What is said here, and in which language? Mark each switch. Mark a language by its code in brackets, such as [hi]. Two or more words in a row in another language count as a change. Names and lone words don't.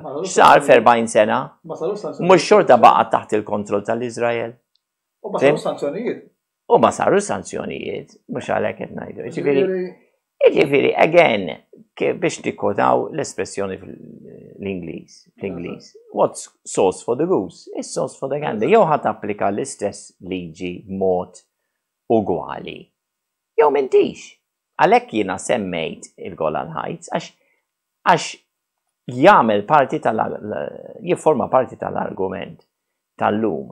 [mt] X'sar f'40 sena? Mhux xorta baqa' taħt il-kontroll tal-Iżrael. U ma saru sanzjonijiet. U ma saru sanzjonijiet, mhux għalhekk qed ngħidu. Jiġifieri, again, biex tikkotaw l-espressjoni fl-Ingliż. [en] What's sauce for the goose is sauce for the gander. [mt] Jew ħadd applika l-istess liġi b'mod ugwali. Jew m'intix. Għalhekk jiena semmejt il-Golan Heights għax jagħmel parti jifforma parti tal-argument tal-lum.